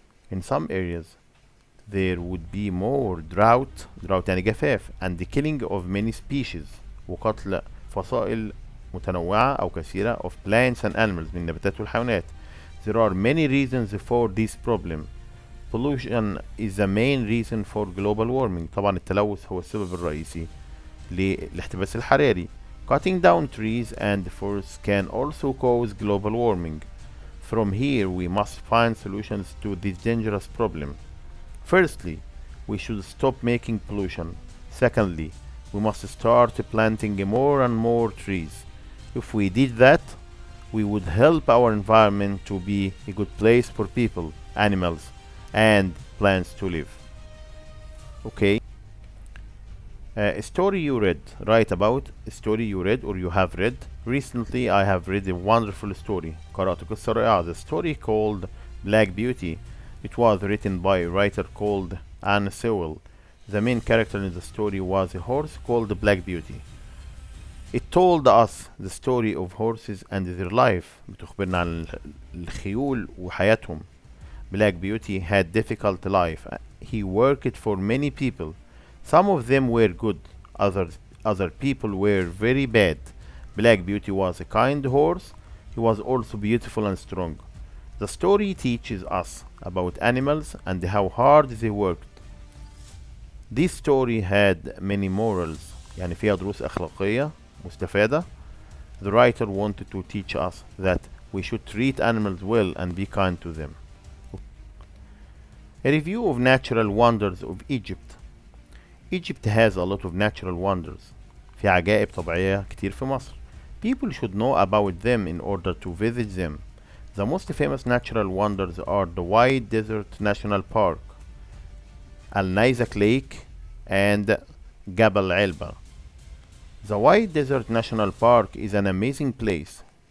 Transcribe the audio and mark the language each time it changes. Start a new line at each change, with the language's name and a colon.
English: In some areas there would be more drought
Arabic: يعني جفاف
English: and the killing of many species
Arabic: وقتل فصائل متنوعة أو كثيرة
English: of plants and animals
Arabic: من النباتات والحيوانات.
English: There are many reasons for this problem. Pollution is the main reason for global warming.
Arabic: طبعا التلوث هو السبب الرئيسي للاحتباس الحراري.
English: Cutting down trees and forests can also cause global warming. From here we must find solutions to this dangerous problem. Firstly, we should stop making pollution. Secondly, we must start planting more and more trees. If we did that, we would help our environment to be a good place for people, animals, and plants to live. Okay. A story you read. Write about a story you read or you have read. Recently I have read a wonderful story.
Arabic: قرأت قصة رائعة.
English: The story called Black Beauty. It was written by a writer called Anne Sewell. The main character in the story was a horse called Black Beauty. It told us the story of horses and their life.
Arabic: بتخبرنا عن الخيول وحياتهم.
English: Black Beauty had difficult life. He worked for many people. Some of them were good, other people were very bad. Black Beauty was a kind horse. He was also beautiful and strong. The story teaches us about animals and how hard they worked. This story had many morals.
Arabic: يعني فيها دروس أخلاقية مستفادة.
English: The writer wanted to teach us that we should treat animals well and be kind to them. A review of natural wonders of Egypt. Egypt has a lot of natural wonders.
Arabic: في عجائب طبيعية كتير في مصر.
English: People should know about them in order to visit them. The most famous natural wonders are the White Desert National Park, Al Nizak Lake, and
Arabic: جبل علبة.
English: The White Desert National Park is an amazing place.